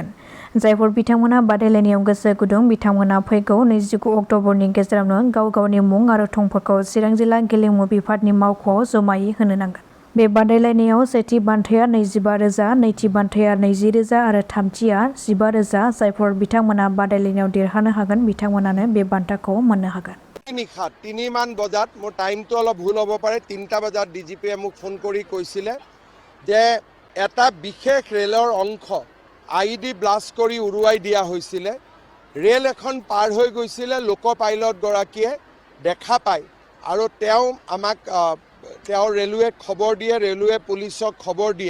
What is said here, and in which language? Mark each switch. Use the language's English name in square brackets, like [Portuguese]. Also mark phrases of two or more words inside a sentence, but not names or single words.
[Bodo] जायफोर बिथांमोना बादायलायनायाव गोसो गुदुं बिथांमोना फैगौ 29 अक्ट'बरनि गेजेरावनो गाव गावनि मुं आरो थंफोरखौ चिरां जिल्ला गेलेमु बिफाननि मावख'आव जमायै होनो नांगोन। बे बादायलायनायाव सेथि बान्थाया 25,000, नैथि बान्थाया 20,000 आरो थामथिया 15,000। जायफोर बिथांमोना बादायलायनायाव देरहानो हागोन बिथांमोनानो बे बान्थाखौ मोननो हागोन। [Assamese] নিশা 3 মান বজাত মোৰ টাইমটো অলপ ভুল হ'ব পাৰে 3টা বজাত ডিজিপিয়ে মোক ফোন কৰি কৈছিলে যে এটা বিশেষ ৰেলৰ অংশ আইডি ব্লাষ্ট কৰি উৰুৱাই দিয়া হৈছিলে। ৰেল এখন পাৰ হৈ গৈছিলে, লোক পাইলট গৰাকীয়ে দেখা পায় আৰু তেওঁ আমাক ৰেলৱে খবৰ দিয়ে, ৰেলৱে পুলিচক খবৰ দিয়ে।